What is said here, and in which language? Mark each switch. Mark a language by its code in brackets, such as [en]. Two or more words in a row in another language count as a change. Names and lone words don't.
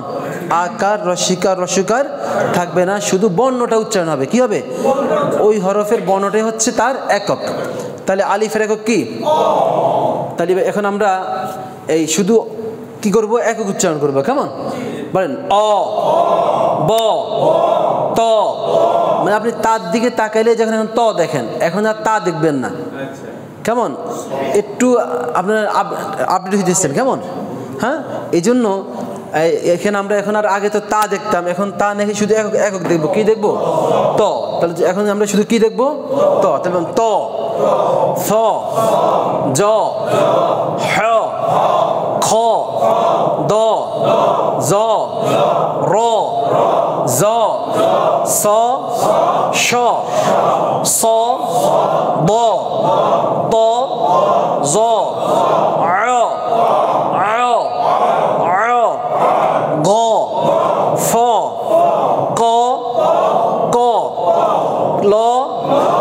[bn] আকার রস্বীকার রস্যকার থাকবে না, শুধু বর্ণটা উচ্চারণ হবে। কি হবে? ওই হরফের বর্ণটাই হচ্ছে তার একক। তাহলে আলিফের একক কি? তাহলে এখন আমরা এই শুধু কি করব? একক উচ্চারণ করব। কেমন বলেন? অ, ব, ত। মানে আপনি তার দিকে তাকাইলে যখন এখন ত দেখেন, এখন আর তা দেখবেন না। কেমন? একটু আপনার আপডেট হয়ে দিচ্ছেন। কেমন? হ্যাঁ, এই জন্য এখানে আমরা এখন আর আগে তো তা দেখতাম, এখন তা নাকি শুধু একক একক দেখবো। কি দেখবো? ত। তাহলে এখন আমরা শুধু কি দেখবো? ত। তাহলে ত, স, জ, হ, খ, দ, জ, র, জ, স, শ, স, ব, ত, জ, গ, ফ, ক, ক, ল,